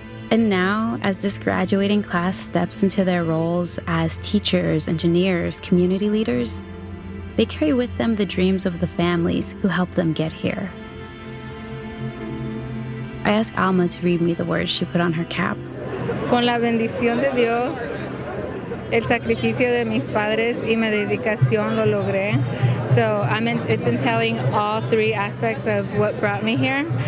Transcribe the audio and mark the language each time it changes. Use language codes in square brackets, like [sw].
[en] And now, as this graduating class steps into their roles as teachers, engineers, community leaders, they carry with them the dreams of the families who helped them get here. I ask Alma to read me the words she put on her cap. [es] Con la bendición de Dios, el sacrificio de mis padres y mi dedicación lo logré. [en] So it's entailing all three aspects of what brought me here.